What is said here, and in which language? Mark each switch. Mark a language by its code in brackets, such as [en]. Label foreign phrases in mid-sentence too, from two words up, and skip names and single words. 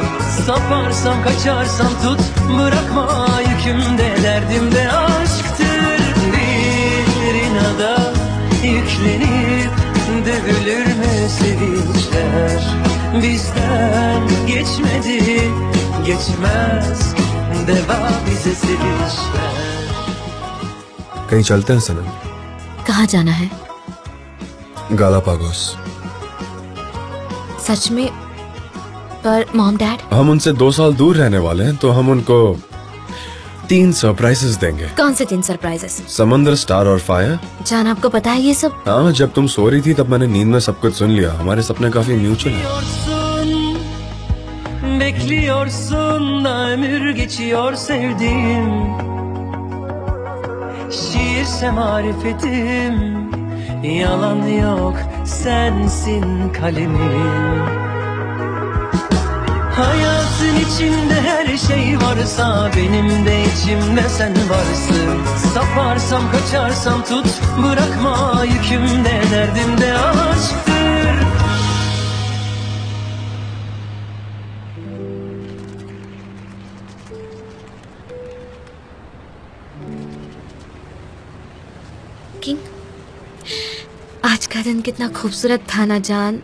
[tr] Saparsam kaçarsam tut, bırakma yükümde, derdimde aşktır. Bir inada yükle sevinçler bizden geçmedi, geçmez deva bize sevinçler. [hi] कहीं चलते हैं सनम? कहाँ जाना है? गालापागोस। सच में? पर [en] mom dad? [hi] हम उनसे 2 साल दूर रहने वाले हैं, तो हम उनको 3 सरप्राइजेस देंगे। कौन से 3 सरप्राइजेस? समंदर, स्टार और फायर। जान आपको पता है ये सब? हाँ, जब तुम सो रही थी तब मैंने नींद में सब कुछ सुन लिया। हमारे सपने काफी म्यूचुअल हैं। [tr] Bekliyorsun da ömür geçiyor sevdiğim. Şiirse marifetim, yalan yok sensin kalemim. Hayatın içinde her şey varsa benim de içimde sen varsın. Saparsam kaçarsam tut, bırakma yükümde derdimde aşktır. [hi] किंग, आज का दिन कितना खूबसूरत था ना जान।